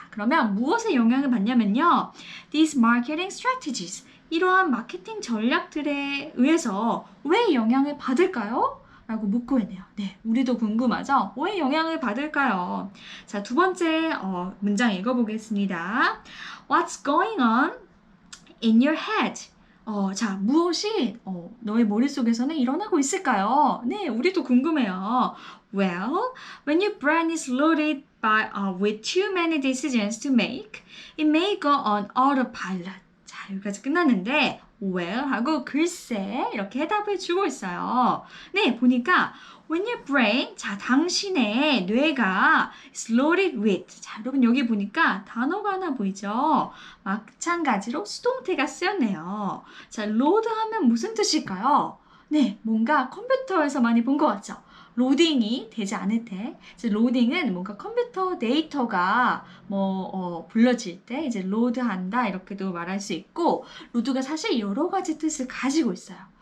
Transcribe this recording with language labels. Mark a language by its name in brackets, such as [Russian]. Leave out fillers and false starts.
[Korean] 그러면 무엇에 영향을 받냐면요. [English] These marketing strategies, [Korean] 이러한 마케팅 전략들에 의해서 왜 영향을 받을까요? 라고 묻고 있네요. 네, 우리도 궁금하죠? 왜 영향을 받을까요? 자, 두 번째 문장 읽어보겠습니다. [English] What's going on in your head? [Korean] 자, 무엇이 너의 머릿속에서는 일어나고 있을까요? 네, 우리도 궁금해요. [English] Well, when your brain is loaded with too many decisions to make, it may go on autopilot. [Korean] 자, 여기까지 끝났는데 well 하고 글쎄 이렇게 해답을 주고 있어요. 네, 보니까 [English] when your brain, [Korean] 자, 당신의 뇌가 [English] is loaded with. [Korean] 자, 여러분 여기 보니까 단어가 하나 보이죠? 마찬가지로 수동태가 쓰였네요. 자, load 하면 무슨 뜻일까요? 네, 뭔가 컴퓨터에서 많이 본 것 같죠? 로딩이 되지 않을 때, 이제 로딩은 뭔가 컴퓨터 데이터가 불러질 때 이제 로드한다 이렇게도 말할 수 있고, 로드가 사실 여러 가지 뜻을 가지고 있어요.